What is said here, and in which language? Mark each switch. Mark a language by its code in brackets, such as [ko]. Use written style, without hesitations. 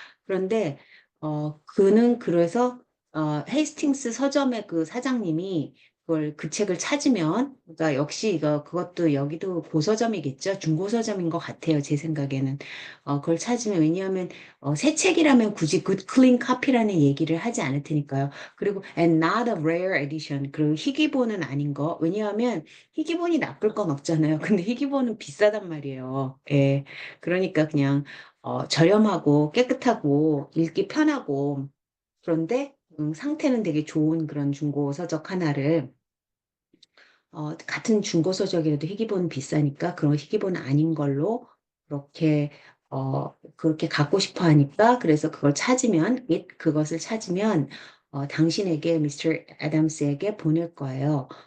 [ko] 그런데 그는 그래서 헤이스팅스 서점의 그 사장님이 그걸 그 책을 찾으면 그러니까 역시 그것도 여기도 고서점이겠죠. 중고서점인 것 같아요. 제 생각에는. 그걸 찾으면 왜냐하면 새 책이라면 굳이 굿 클린 카피라는 얘기를 하지 않을 테니까요. 그리고 [en] and not a rare edition. [ko] 그리고 희귀본은 아닌 거. 왜냐하면 희귀본이 나쁠 건 없잖아요. 근데 희귀본은 비싸단 말이에요. 예. 그러니까 그냥 저렴하고 깨끗하고 읽기 편하고 그런데 상태는 되게 좋은 그런 중고 서적 하나를 같은 중고 서적이라도 희귀본은 비싸니까 그런 희귀본은 아닌 걸로 그렇게 그렇게 갖고 싶어 하니까 그래서 그것을 찾으면 당신에게 미스터 애덤스에게 보낼 거예요.